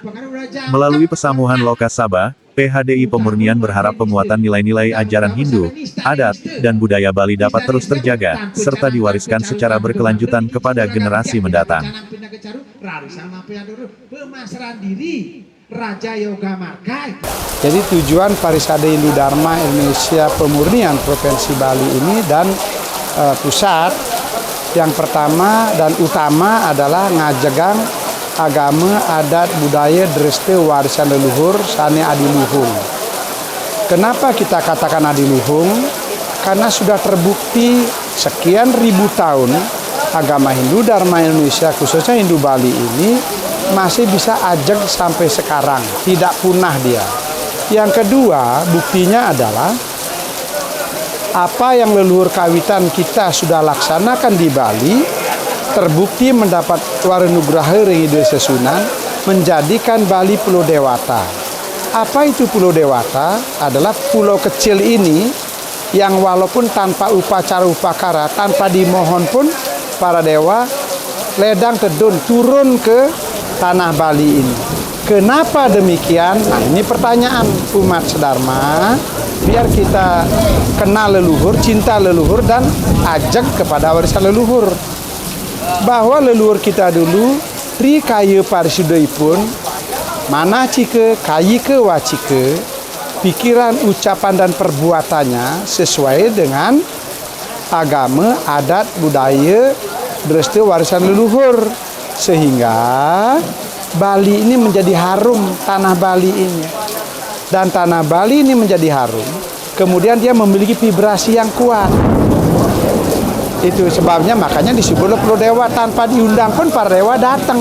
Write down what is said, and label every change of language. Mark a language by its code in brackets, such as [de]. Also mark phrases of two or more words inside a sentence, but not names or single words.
[id] Melalui pesamuhan Loka Sabha, PHDI Pemurnian berharap penguatan nilai-nilai ajaran Hindu, adat, dan budaya Bali dapat terus terjaga, serta diwariskan secara berkelanjutan kepada generasi mendatang. Jadi tujuan Parisada Hindu Dharma Indonesia Pemurnian Provinsi Bali ini dan pusat, yang pertama dan utama adalah ngajegang agama, adat, budaya, dreste, warisan leluhur, sane adiluhung. Kenapa kita katakan adiluhung? Karena sudah terbukti sekian ribu tahun agama Hindu Dharma Indonesia, khususnya Hindu Bali ini, masih bisa ajeg sampai sekarang, tidak punah dia. Yang kedua, buktinya adalah apa yang leluhur kawitan kita sudah laksanakan di Bali, terbukti mendapat warenugraha Ringido Sesunan, menjadikan Bali Pulau Dewata. Apa itu Pulau Dewata? Adalah pulau kecil ini yang walaupun tanpa upacara upakara, tanpa dimohon pun para dewa [ban] ledang tedun [id] turun ke tanah Bali ini. Kenapa demikian? Nah, ini pertanyaan umat sedharma, biar kita kenal leluhur, cinta leluhur, dan ajak kepada warisan leluhur. Bahwa leluhur kita dulu Trikaya Parisudaipun, Manacika, Kayika, Wacika, pikiran, ucapan, dan perbuatannya sesuai dengan agama, adat, budaya, dreste warisan leluhur, sehingga Bali ini menjadi harum, tanah Bali ini, dan tanah Bali ini menjadi harum, kemudian dia memiliki vibrasi yang kuat. Itu sebabnya makanya disebut Pulau Dewa, tanpa diundang pun para dewa datang.